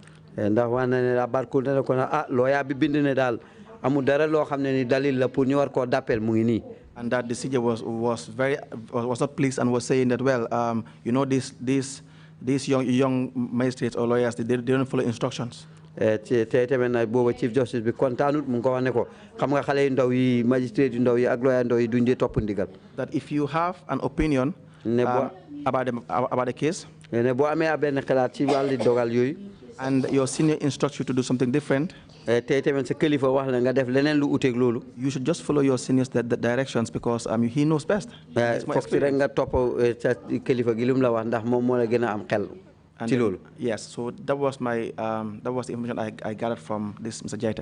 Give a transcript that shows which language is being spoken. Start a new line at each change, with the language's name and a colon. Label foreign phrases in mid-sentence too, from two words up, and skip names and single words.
English: And that the CJ was not pleased and was saying that, well, you know, these young magistrates or lawyers, they don't follow instructions. Chief Justice
Wolof: be kontanut mu ko wane ko xam nga xalé ndaw yi magistrate ndaw yi ak lawyer ndaw yi duñ dé top ndigal.
English: That if you have an opinion about the case,
Wolof: ne bo amé ben xalaat ci wali dogal yoy,
English: and your senior instructs you to do something different, you should just follow your senior's directions, because the knows best. Yes, so that was the information I gathered from this Mr.